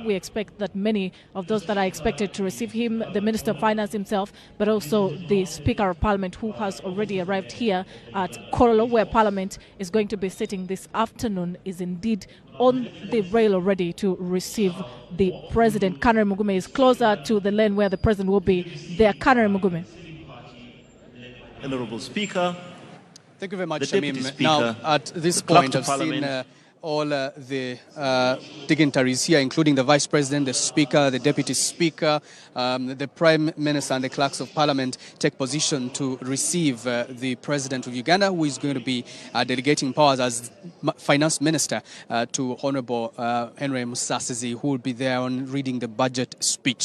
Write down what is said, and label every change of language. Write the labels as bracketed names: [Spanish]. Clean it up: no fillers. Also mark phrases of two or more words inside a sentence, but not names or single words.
[English] We expect that many of those that are expected to receive him, the Minister of Finance himself, but also the Speaker of Parliament, who has already arrived here at Kololo, where Parliament is going to be sitting this afternoon, is indeed on the rail already to receive the President. Kanere Mugume is closer to the lane where the President will be there. Kanere Mugume. Honourable Speaker. Thank you very much, Shamim. Now, at this point, I've seen all the dignitaries here, including the Vice President, the Speaker, the Deputy Speaker, the Prime Minister and the Clerks of Parliament take position to receive the President of Uganda, who is going to be delegating powers as Finance Minister to Honourable Henry Musasizi, who will be there on reading the budget speech.